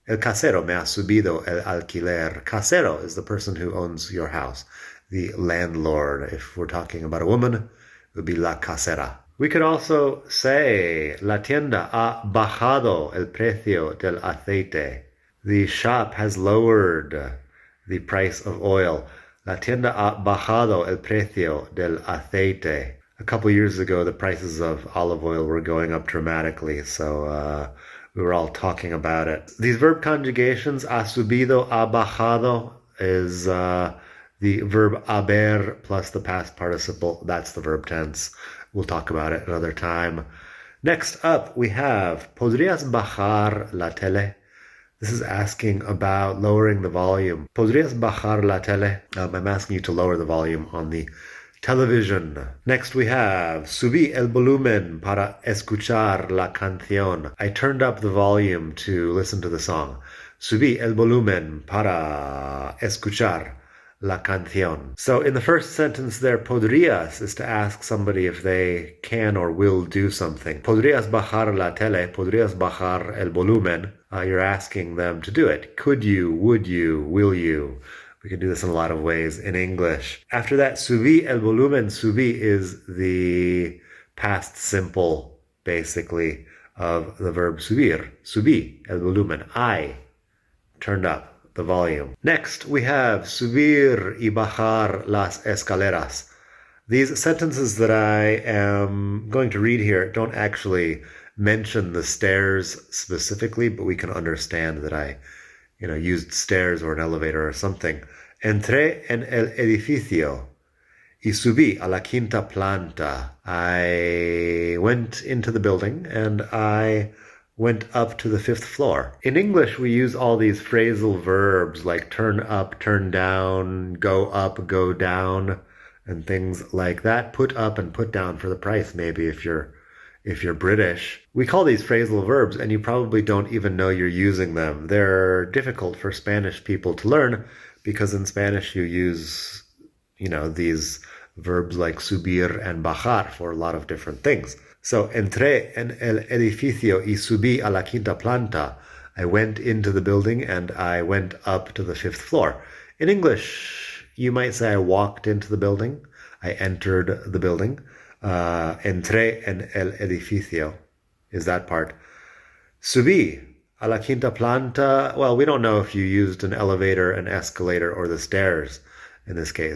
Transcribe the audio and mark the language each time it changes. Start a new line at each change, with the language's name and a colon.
Spanish: El casero me ha subido el alquiler.
English: Casero is the person who owns your house. The landlord. If we're talking about a woman, it would be
Spanish: la casera.
English: We could also say,
Spanish: la tienda ha bajado el precio del aceite.
English: The shop has lowered the price of oil.
Spanish: La tienda ha bajado el precio del aceite.
English: A couple years ago, the prices of olive oil were going up dramatically, so we were all talking about it. These verb conjugations,
Spanish: ha subido, ha bajado,
English: is the verb haber plus the past participle. That's the verb tense. We'll talk about it another time. Next up, we have
Spanish: ¿Podrías bajar la tele?
English: This is asking about lowering the volume.
Spanish: ¿Podrías bajar la tele?
English: I'm asking you to lower the volume on the television. Next we have
Spanish: subí el volumen para escuchar la canción.
English: I turned up the volume to listen to the song.
Spanish: Subí el volumen para escuchar la canción.
English: So in the first sentence there, podrías is to ask somebody if they can or will do something.
Spanish: Podrías bajar la tele, podrías bajar el volumen.
English: You're asking them to do it. Could you, would you, will you? We can do this in a lot of ways in English. After that,
Spanish: subí el volumen.
English: Subí is the past simple, basically, of the verb subir.
Spanish: Subí el volumen.
English: I turned up the volume. Next, we have
Spanish: subir y bajar las escaleras.
English: These sentences that I am going to read here don't actually mention the stairs specifically, but we can understand that I, used stairs or an elevator or something.
Spanish: Entré en el edificio y subí a la quinta planta.
English: I went into the building and I went up to the 5th floor. In English, we use all these phrasal verbs like turn up, turn down, go up, go down, and things like that. Put up and put down for the price, maybe if you're if you're British. We call these phrasal verbs, and you probably don't even know you're using them. They're difficult for Spanish people to learn because in Spanish you use, these verbs like subir and bajar for a lot of different things.
Spanish: So, entré en el edificio y subí a la quinta planta.
English: I went into the building and I went up to the 5th floor. In English, you might say I walked into the building. I entered the building.
Spanish: Entré en el edificio
English: is that part.
Spanish: Subí a la quinta planta.
English: Well, we don't know if you used an elevator, an escalator, or the stairs in this case.